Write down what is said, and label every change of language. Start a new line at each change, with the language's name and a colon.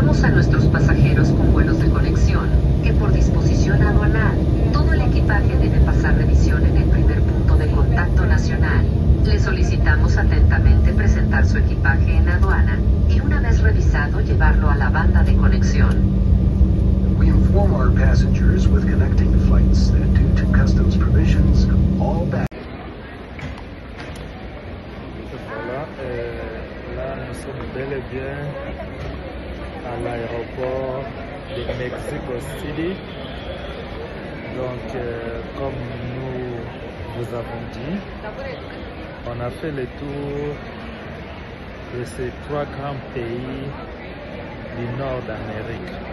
Spanish: nuestros pasajeros con vuelos de conexión, que por disposición aduanal, todo el equipaje debe pasar revisión en el primer punto de contacto nacional. Le solicitamos atentamente presentar su equipaje en aduana y una vez revisado llevarlo a la banda de conexión.
English: We inform our passengers with connecting flights that due to customs provisions, all baggage.
French: Voilà, là nous sommes bel et bien à l'aéroport de Mexico City. Donc, comme nous vous avons dit, on a fait le tour de ces 3 grands pays du nord d'Amérique.